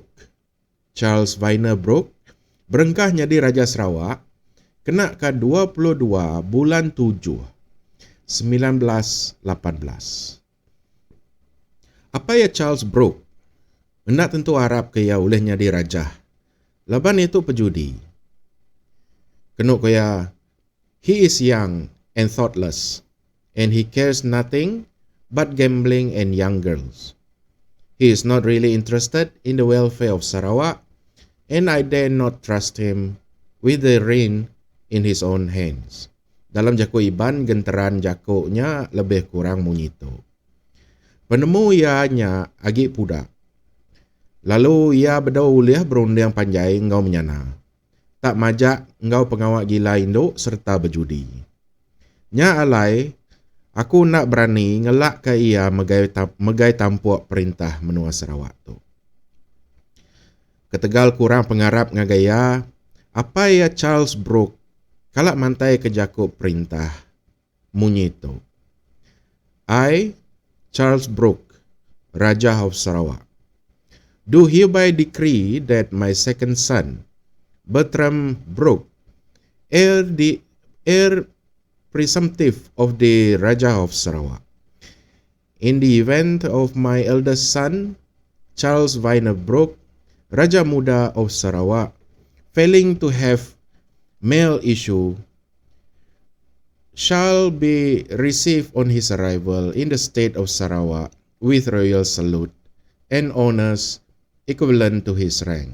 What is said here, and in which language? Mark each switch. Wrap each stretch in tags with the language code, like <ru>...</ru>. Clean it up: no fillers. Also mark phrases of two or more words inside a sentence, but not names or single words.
<iba>Charles Vyner Brooke berengkah jadi Raja Sarawak kena ke 22 bulan 7, 1918. Apa ya Charles Brooke? Hendak tentu harap ke ia oleh jadi raja. Laban itu pejudi. Kenuk kaya,</iba> <en>he is young and thoughtless, and he cares nothing but gambling and young girls. He is not really interested in the welfare of Sarawak, and I dare not trust him with the rein in his own hands.</en> <iba>Dalam jaku Iban, genteran jakuknya lebih kurang menyitu. Penemu ianya agak pudak. Lalu ia berdau uliah berundang panjai engkau menyana. Tak majak engkau pengawak gila induk serta berjudi. Nya alai, aku nak berani ngelak ke ia megai tampuak perintah menua Sarawak tu. Ketegal kurang pengarap ngagaya, apa ya Charles Brooke kalak mantai ke jakuk perintah munyi tu.</iba> <en>I, Charles Brooke, Raja of Sarawak, do hereby decree that my second son, Bertram Brooke, heir presumptive of the Raja of Sarawak, in the event of my eldest son, Charles Vyner Brooke, Raja Muda of Sarawak, failing to have male issue, shall be received on his arrival in the state of Sarawak with royal salute and honors equivalent to his rank.</en>